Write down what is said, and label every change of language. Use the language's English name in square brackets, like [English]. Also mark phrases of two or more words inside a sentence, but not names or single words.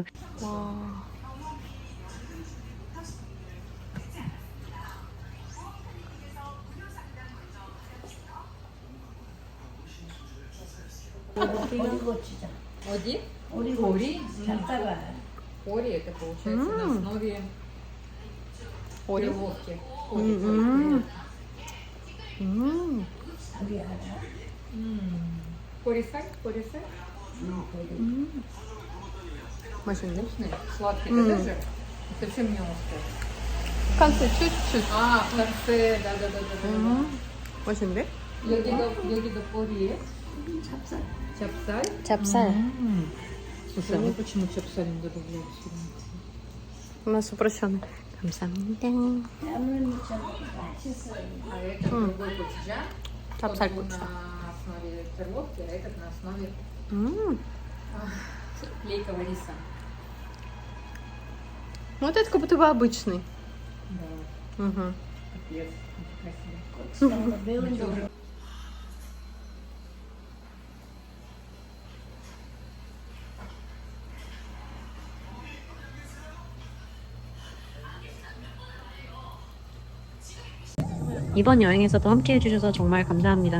[Korean] 와. 어디? 오리? 잡다가. [Russian] Ори это получается на основе перловки. Порисаль? Порисаль? [Korean] 맛있네. [Russian] Вкусный, сладкий, это тоже совсем не острый. В конце чуть-чуть. А, в конце, да. [Korean] 맛있는데? 여기도 порез. Чапсаль. 찹쌀. [Russian] Слушай, а мы почему чапсаль не добавляли сюда? У нас упрощенный. 감사합니다. А это другой gochujang. [Korean] 찹쌀 [Russian] Он [Korean] 고추. [Russian] на основе перловки, а этот на основе клейкого риса. Вот это как будто бы обычный. Да, Угу. капец, красиво. [Korean] 이번 여행에서도 함께 해주셔서 정말 감사합니다.